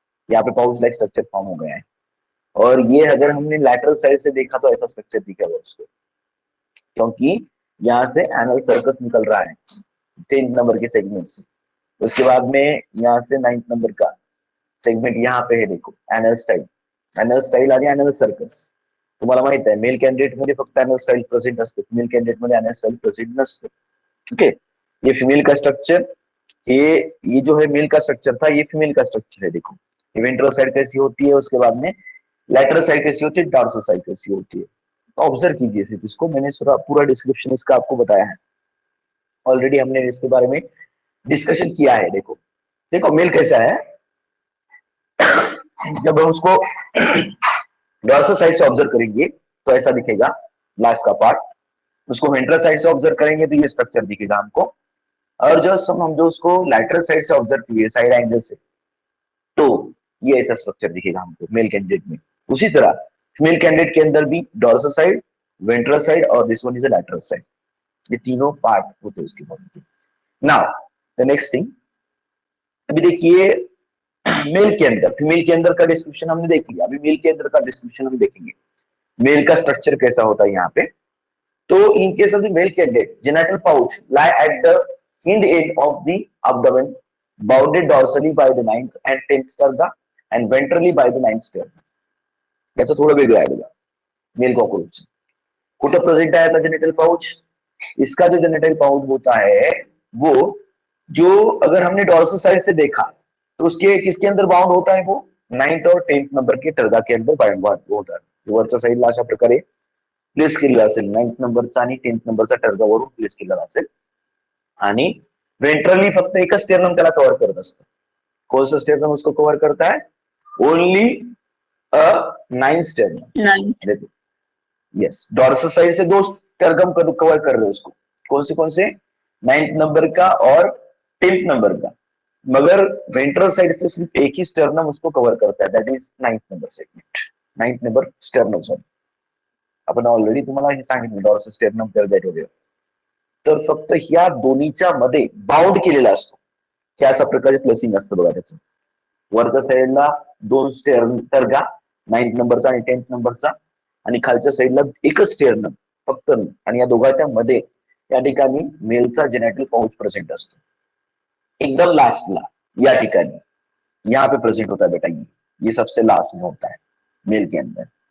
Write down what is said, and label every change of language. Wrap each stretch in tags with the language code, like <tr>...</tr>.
<hi>यहाँ पे pouch like structure form हो गया है, और ये अगर हमने लैटरल साइड से देखा तो ऐसा स्ट्रक्चर दिखेगा उसको, क्योंकि यहाँ से एनल सर्कस निकल रहा है 10 नंबर के सेगमेंट से। उसके बाद में यहाँ से 9 नंबर का सेगमेंट यहाँ पे है देखो, एनल स्टाइल, एनल स्टाइल आणि एनल सर्कस।</hi> <mr>तुम्हाला माहित आहे मेल कॅन्डिडेट मध्ये फक्त एनल स्टाइल प्रेझेंट असते, फिमेल कॅन्डिडेट मध्ये एनल स्टाइल प्रेझेंट नसते।</mr> <hi>ओके, ये फीमेल का स्ट्रक्चर, ये जो है मेल का स्ट्रक्चर था, ये फीमेल का स्ट्रक्चर है देखो। ये वेंट्रल साइड कैसी होती है, उसके बाद में लैटरल साइड कैसी होती है, डॉर्सल साइड कैसी होती है। तो ऑब्जर्व कीजिए सिर्फ इसको, मैंने पूरा डिस्क्रिप्शन इसका आपको बताया है, ऑलरेडी हमने इसके बारे में डिस्कशन किया है। देखो देखो मेल कैसा है, जब हम उसको डॉर्सल साइड से ऑब्जर्व करेंगे तो ऐसा दिखेगा लास्ट का पार्ट, उसको वेंट्रल साइड से ऑब्जर्व करेंगे तो ये स्ट्रक्चर दिखेगा हमको, और जो हम जो उसको लैटरल साइड से ऑब्जर्व किए साइड एंगल से, तो ये ऐसा स्ट्रक्चर दिखेगा हमको मेल कैंडिडेट में। उसी तरह फीमेल कैंडिडेट के अंदर भी डॉर्सल साइड, वेंट्रल साइड और</hi> <en>this one is a lateral side,</en> <hi>ये तीनों पार्ट होते हैं उसके बॉडी के।</hi> <en>now the next thing,</en> <hi>अभी देखिए मेल के अंदर, फीमेल के अंदर का डिस्क्रिप्शन हमने देख लिया, अभी मेल के अंदर का डिस्क्रिप्शन हम देखेंगे, मेल का स्ट्रक्चर कैसा होता है यहाँ पे।</hi> <en>तो in case of the male candidate, genital pouch lie at the hind end of the abdomen, bounded dorsally by the 9th and 10th sterna and ventrally by the 9th sterna.</en> <mr>याचं थोडं वेगळं आहे बघा मेल कॉकरोच, कुठं present आहे आता genital pouch,</mr> <hi>इसका जो जेनिटल पाउच होता है वो, जो अगर हमने डॉर्सल साइड से देखा तो उसके किसके अंदर बाउंड होता है, वो 9th और 10th नंबर के टर्गा के अंदर बाउंड होता है।</hi> <mr>वरच्या साईडला अशा प्रकारे प्लेस केलेला असेल 9th नंबरचा आणि 10th नंबरचा टर्गावरून प्लेस केलेला असेल, आणि वेंट्रली फक्त एकच स्टेर्नम त्याला कव्हर करत असतं।</mr> <hi>कौन सा स्टेर्नम उसको कवर करता है,</hi> <en>Only a 9th sternum. 9th.</en> <hi>देखो यस, डॉर्सल साइड से 2 स्टेर्नम कवर कर रहे हो उसको, कौन से 9th नंबर का और 10th नंबर का, मगर वेंट्रल साइड से सिर्फ एक ही स्टेर्नम उसको कवर करता है,</hi> <en>that is 9th number segment,</en> <hi>9th number स्टेर्नम।</hi> <mr>Sorry, आपण ऑलरेडी तुम्हाला हे सांगितलं डॉर्सल स्टेर्नम टर्गेट वगैरे, तर फक्त ह्या दोन्हीच्या मध्ये बाउंड केलेला असतो, ह्या अशा प्रकारचे प्लेसिंग असतं बघा त्याचं। वरच्या साईडला 2 टर्गा 9th नंबरचा आणि 10th नंबरचा, आणि खालच्या साईडला एकच स्टेर्नम फक्त, आणि या दोघांच्या मध्ये या ठिकाणी मेलचा जेनेटल पाउच प्रेझेंट असतो, एकदम लास्टला या ठिकाणी</mr> <hi>यहाँ पे प्रेजेंट होता है बेटा, ये सबसे लास्ट में होता है मेल के अंदर।</hi>